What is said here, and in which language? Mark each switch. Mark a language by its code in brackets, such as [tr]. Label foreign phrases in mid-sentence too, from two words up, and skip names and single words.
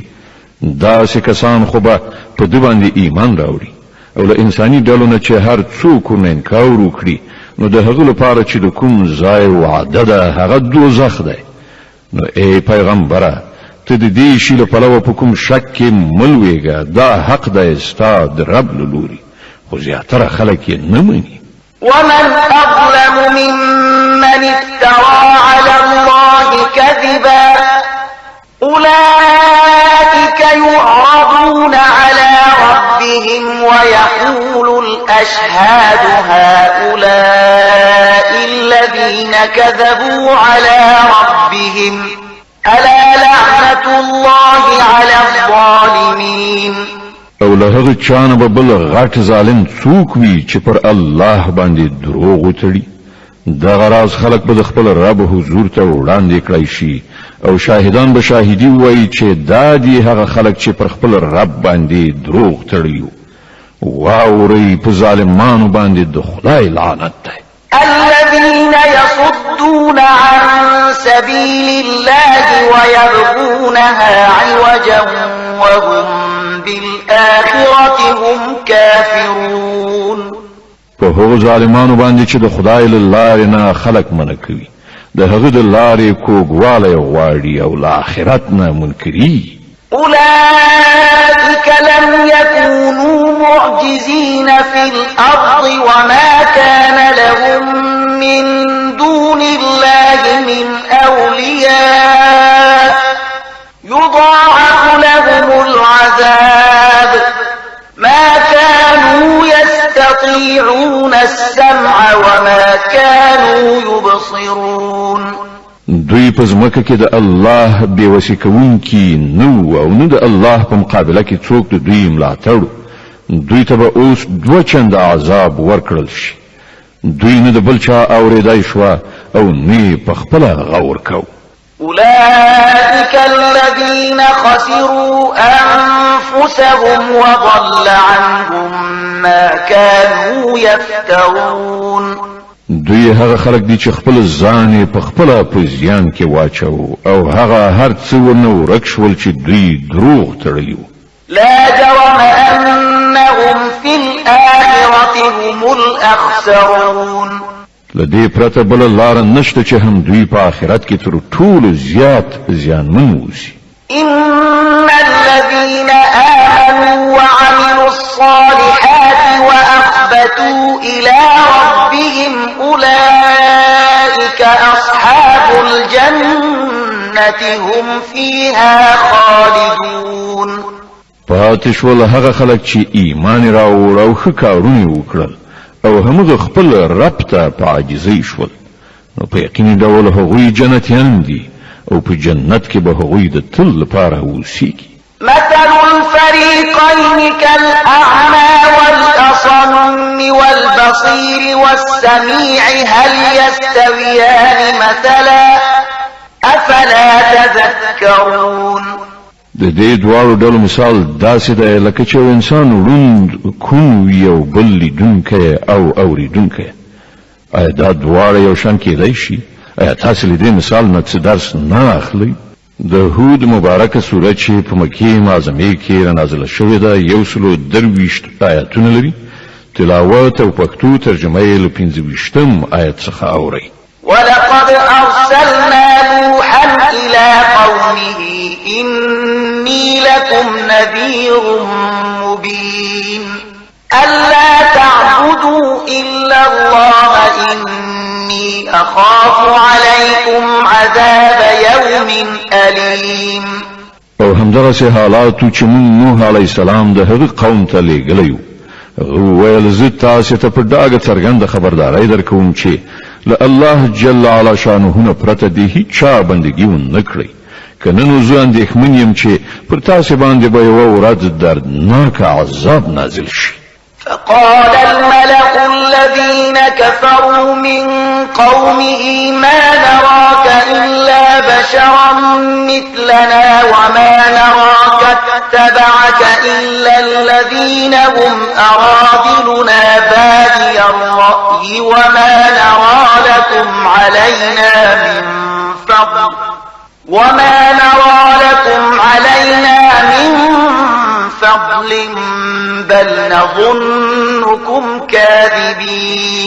[ps] داسې کسان خو به په ده باندې ایمان راوړي او له انساني ډلو نه چې هر څوک ورنه انکار وکړي نو د هغه لپاره چې د کوم ځای وعده ده هغه دوزخ دی. نو ای پیغمبره ته د دې شي له پلوه په کوم شک کې مه لویږه، دا حق دی ستا د رب له لوري، خو زیاتره خلک یې نه مني. [ar] ومن أظلم ممن افترى على الله كذبا أولئك يعرضون على ربهم ويقول الأشهاد هؤلاء الذين كذبوا على ربهم ألا لعنة الله على الظالمين. [ps] او له هغه چانه به بل غټ ظالم څوک وي چې پر الله باندې دروغ وتړي. دغه راز خلک به د خپل رب حضور ته وړاندې کړی شي او شاهدان به شاهدي وایي چې دا دي هغه خلک چې پر خپل رب باندې دروغ تړي. واورئ په ظالمانو باندې د خدای لعنت دی. [ar] الذين يصدون عن سبيل الله ويبغونها عوجا وهم بالآخرة هم كافرون. [ps] په هغو ظالمانو باندې چې د خدای له لارې نه خلک منع کوي، د هغه د لارې کوږوالی غواړي او له آخرت نه منکري. [ar] أولئك لم يكونوا معجزين في الأرض وما كان لهم من دون الله من أولياء يضاعف لهم العذاب ما كانوا يستطيعون السمع وما كانوا يبصرون. [ps] دوی په ځمکه کې د الله بېوسي کوونکي نو او نه د الله په مقابله کې څوک د دوی ملاتړ. دوی ته به اوس دوه چنده عذاب ورکړل شي. دوی نه د بل چا اورېدای شوه او نه په خپله غور کو. [ar] أولئك الذين خسروا أنفسهم وضل عنهم ما كانوا يفترون. [ps] دوی هغه خلک دي چې خپل ځان په خپل په زیان کې واچو او هغه هر څه ونه ورک شول چې دوی دروغ تړلي وو. [ar] لا جرم أنهم في الآخرة هم الأخسرون. [ps] لدې پرته بل لار نشته چې هم دوی په آخرت کې تر ټولو زیات زیانمن ووسي. [ar] إن الذين آمنوا وعملوا الصالحات وأخبتوا إلى ربهم أولئك أصحاب الجنة هم فيها خالدون. [ps] پاتې شول هغه خلک چې ایمان راوړ او ښه کارونه وکړل او همغه خپل رب ته په عاجزۍ شول، نو په یقیني ډول هغوی جنتیان دي او په جنت کې به هغوی د تل لپاره اوسیږي. [ar] مثل الفريقين كالأعمى والأصم والبصير والسميع هل يستويان مثلا أفلا تذكرون. [ps] د دې دواړو ډلو مثال داسې دی لکه چې انسان ړوند کون وي او بل لیدونکی او اوریدونکی. آیا دا دواړه یو شان کېدای شي؟ آیا تاسو له دې مثال نه څه درس نه اخلئ؟ د هود مبارکه سوره چې په مکه معظمه کې نازله شوې ده 123 آیاتونه لري. تلاوت او پښتو ترجمه یې له 25 آیت څخه اوري. [ar] ولقد أرسلنا نوحا إلى قومه إني لكم نذير مبين ألا تعبدوا إلا الله إني أخاف عليكم عذاب يوم أليم. [ps] او همدغه حالاتو چې نوح [ar] علیه السلام [ps] د هغه قوم ته لېږلی و ویل زه تاسو ته په ډاګه څرګنده خبرداري درکوم چې له الله [ar] جل علا شانه [ps] نه پرته دی هیڅ بندګي ونه کړی. کنه نو زه اندېښمن یم چې پر تاسو باندې به یو ورځ دردناک عذاب نازل شي. [ar] فقال الملأ الذين كفروا من قومه ما نراك إلا بشرا مثلنا وما نراك اتبعك إلا الذين هم أراذلنا بادي الرأي وما نرى لكم علينا من فضل بل نظنكم كاذبين.